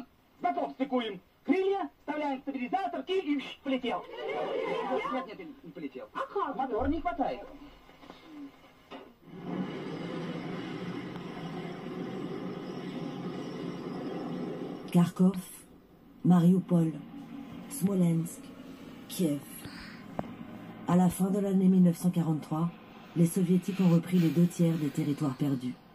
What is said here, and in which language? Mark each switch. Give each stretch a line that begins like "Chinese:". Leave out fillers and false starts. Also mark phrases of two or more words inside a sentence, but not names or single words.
Russian: Потом стыкуем крылья, вставляем стабилизатор и полетел. Нет, не полетел. Мотора не хватает.
French: Kharkov, Mariupol, Smolensk, Kiev. À la fin de l'année 1943, les soviétiques ont repris les 2/3 des territoires perdus.